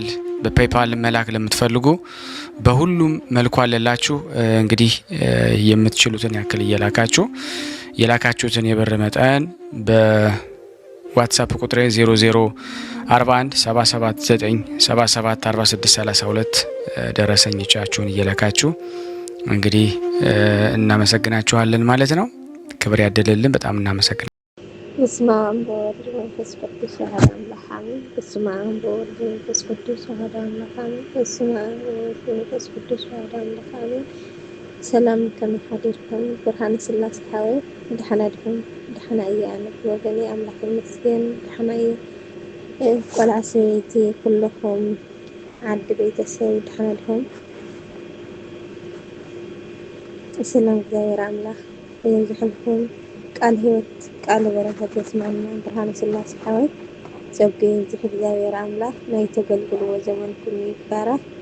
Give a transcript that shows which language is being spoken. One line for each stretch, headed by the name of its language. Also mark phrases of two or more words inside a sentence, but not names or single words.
Amharic: በፔይፓል መላክ ለምትፈልጉ በሁሉም መልኩ አለላችሁ። እንግዲህ የምትችሉትን ያክል እየላካችሁ የላካችሁትን የብር መጠን በዋትስአፕ ቁጥሬ 0041 779 77 46 32 ደረሰኞቻችሁን እየላካችሁ እንግዲህ እናመሰግናችኋለን ማለት ነው። ክብር ያደለልን። በጣም እናመሰግናለን።
Geez: በስመ አብ ወወልድ ወመንፈስ ቅዱስ አሐዱ አምላክ አሜን። በስመ አብ ወወልድ ወመንፈስ ቅዱስ አሐዱ አምላክ አሜን። በስመ አብ ወወልድ ወመንፈስ ቅዱስ አሐዱ አምላክ አሜን።
Tigrinya: ሰላም ከመሓደርኩም ብርሃነ ስላሴ ሓወ ድሓና ድኹም ድሓና እየ ኣነ ወገኔ ኣምላኽ ይመስገን ድሓና እየ ቆልዓ ሰበይቲ ኩልኹም ዓዲ ቤተሰብ ድሓና ድኹም ሰላም እግዚአብሔር አምላክ ይብዛሕልኩም ቃል ህይወት ቃል በረከት የስማና ብርሃነ ስላሴ ሓወ ጸጋዬ ይብዛሕ እግዚአብሔር አምላክ ናይ ተገልግልዎ ዘመንኩም ይባረክ።